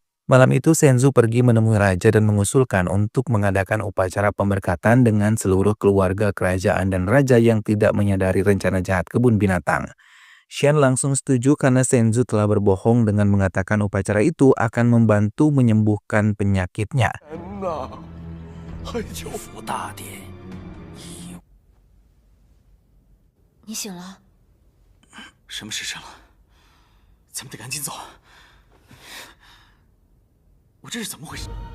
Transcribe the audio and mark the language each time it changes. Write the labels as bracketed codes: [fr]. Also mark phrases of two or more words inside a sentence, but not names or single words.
[id] Malam itu Senzu pergi menemui raja dan mengusulkan untuk mengadakan upacara pemberkatan dengan seluruh keluarga kerajaan dan raja yang tidak menyadari rencana jahat kebun binatang. Shen langsung setuju karena Senzu telah berbohong dengan mengatakan upacara itu akan membantu menyembuhkan penyakitnya. [zh] 福大典，你醒了。什么时辰了？咱们得赶紧走。我这是怎么回事？